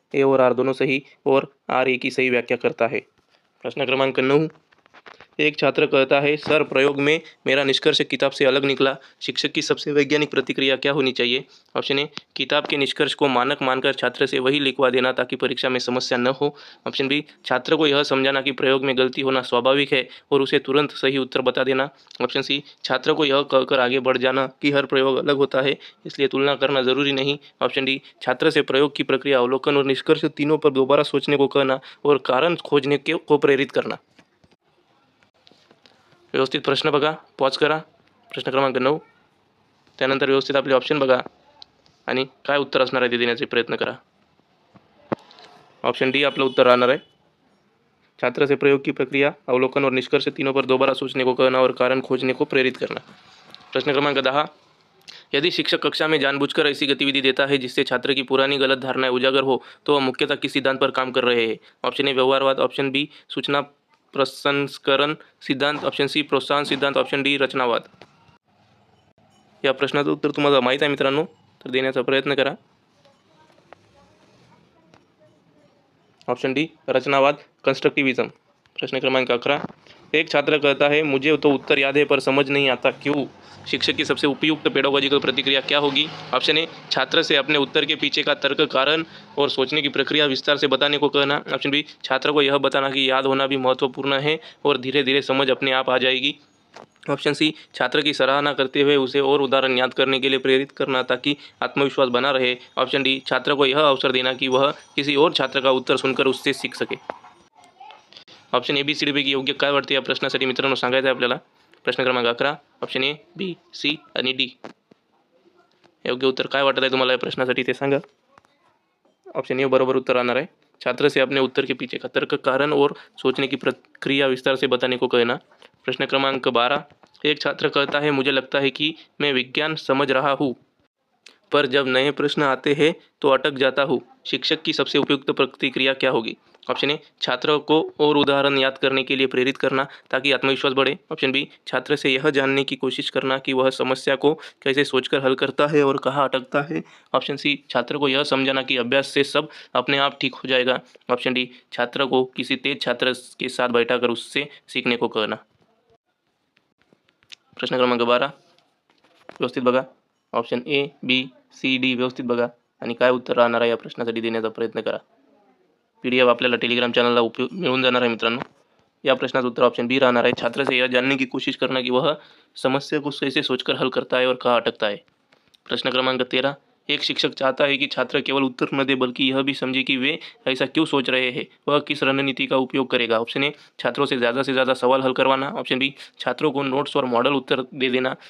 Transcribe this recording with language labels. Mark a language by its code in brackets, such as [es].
[hi] ए और आर दोनों सही और आर ए की सही व्याख्या करता है. प्रश्न क्रमांक 9, एक छात्र कहता है सर प्रयोग में मेरा निष्कर्ष किताब से अलग निकला, शिक्षक की सबसे वैज्ञानिक प्रतिक्रिया क्या होनी चाहिए? ऑप्शन ए, किताब के निष्कर्ष को मानक मानकर छात्र से वही लिखवा देना ताकि परीक्षा में समस्या न हो. ऑप्शन बी, छात्र को यह समझाना कि प्रयोग में गलती होना स्वाभाविक है और उसे तुरंत सही उत्तर बता देना. ऑप्शन सी, छात्र को यह कहकर आगे बढ़ जाना कि हर प्रयोग अलग होता है इसलिए तुलना करना जरूरी नहीं. ऑप्शन डी, छात्र से प्रयोग की प्रक्रिया, अवलोकन और निष्कर्ष तीनों पर दोबारा सोचने को कहना और कारण खोजने को प्रेरित करना. [mr] व्यवस्थित प्रश्न बघा, पॉज करा. प्रश्न क्रमांक 9, त्यानंतर व्यवस्थित आपले ऑप्शन बघा आणि काय उत्तर असणार आहे ते देण्याचा प्रयत्न करा. ऑप्शन डी आपलं उत्तर राहणार आहे. [hi] छात्र से प्रयोग की प्रक्रिया, अवलोकन और निष्कर्ष तीनों पर दोबारा सोचने को कहना और कारण खोजने को प्रेरित करना. प्रश्न क्रमांक 10, यदि शिक्षक कक्षा में जानबूझकर ऐसी गतिविधि देता है जिससे छात्र की पुरानी गलत धारणाएं उजागर हो तो वह मुख्यतः किस सिद्धांत पर काम कर रहे हैं? Option A व्यवहारवाद. ऑप्शन बी सूचना प्रसंस्करण सिद्धांत. ऑप्शन सी प्रोत्साहन सिद्धांत. Option D रचनावाद. [mr] या प्रश्नाचं उत्तर तुम्हाला माहीत आहे मित्रांनो, तर देण्याचा प्रयत्न करा. [hi] Option D रचनावाद, constructivism. प्रश्न क्रमांक 11, एक छात्र कहता है मुझे तो उत्तर याद है पर समझ नहीं आता क्यों, शिक्षक की सबसे उपयुक्त पेडागोजिकल प्रतिक्रिया क्या होगी? ऑप्शन ए, छात्र से अपने उत्तर के पीछे का तर्क, कारण और सोचने की प्रक्रिया विस्तार से बताने को कहना. ऑप्शन बी, छात्र को यह बताना कि याद होना भी महत्वपूर्ण है और धीरे धीरे समझ अपने आप आ जाएगी. ऑप्शन सी, छात्र की सराहना करते हुए उसे और उदाहरण याद करने के लिए प्रेरित करना ताकि आत्मविश्वास बना रहे. ऑप्शन डी, छात्र को यह अवसर देना कि वह किसी और छात्र का उत्तर सुनकर उससे सीख सके. [mr] Option A B C D पैकी योग्य काय वाटते या प्रश्नासाठी मित्रांनो सांगायचं आहे आपल्याला. प्रश्न क्रमांक 11, ऑप्शन ए, बी, सी आणि डी. योग्य उत्तर काय वाटत आहे तुम्हाला या प्रश्नासाठी ते सांगा. ऑप्शन ए बरोबर उत्तर राहणार आहे. [hi] छात्र से अपने उत्तर के पीछे का तर्क, कारण और सोचने की प्रक्रिया विस्तार से बताने को कहना. प्रश्न क्रमांक 12, एक छात्र कहता है मुझे लगता है कि मैं विज्ञान समझ रहा हूँ पर जब नए प्रश्न आते हैं तो अटक जाता हूँ, शिक्षक की सबसे उपयुक्त प्रतिक्रिया क्या होगी? ऑप्शन ए, छात्र को और उदाहरण याद करने के लिए प्रेरित करना ताकि आत्मविश्वास बढ़े. ऑप्शन बी, छात्र से यह जानने की कोशिश करना कि वह समस्या को कैसे सोचकर हल करता है और कहाँ अटकता है. ऑप्शन सी, छात्र को यह समझाना कि अभ्यास से सब अपने आप ठीक हो जाएगा. ऑप्शन डी, छात्र को किसी तेज छात्र के साथ बैठाकर उससे सीखने को कहना. [mr] प्रश्न क्रमांक 12 व्यवस्थित बघा. Option A, B, C, D व्यवस्थित बघा आणि काय उत्तर राहणार आहे या प्रश्नासाठी देण्याचा प्रयत्न करा. PDF आपल्याला टेलिग्राम चॅनलला मिळून जाणार आहे मित्रांनो. या प्रश्नाचं उत्तर ऑप्शन बी राहणार आहे. [hi] छात्र से यह जानने की कोशिश करना कि वह समस्या को कैसे सोचकर हल करता है और कहाँ अटकता है. प्रश्न क्रमांक 13, एक शिक्षक चाहता है कि छात्र केवल उत्तर न दे बल्कि यह भी समझे कि वे ऐसा क्यों सोच रहे हैं, वह किस रणनीति का उपयोग करेगा. ऑप्शन ए, छात्रों से ज़्यादा सवाल हल करवाना. ऑप्शन बी, छात्रों को नोट्स और मॉडल उत्तर दे देना.